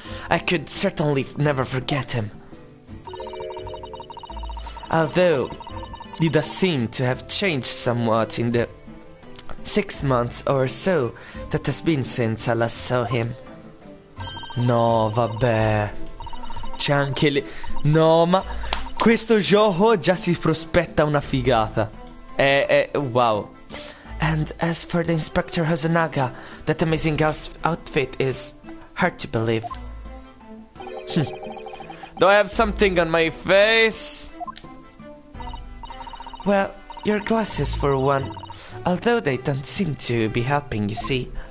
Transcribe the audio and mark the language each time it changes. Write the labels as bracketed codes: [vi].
[en] I could certainly never forget him. Although he does seem to have changed somewhat in the 6 months or so that has been since I last saw him. [it] No, vabbè. C'è anche lì. No, ma questo gioco già si prospetta una figata. [en] Wow. And as for the Inspector Hosonaga, that amazing outfit is hard to believe. Do I have something on my face? Well, your glasses for one. Although they don't seem to be helping, you see.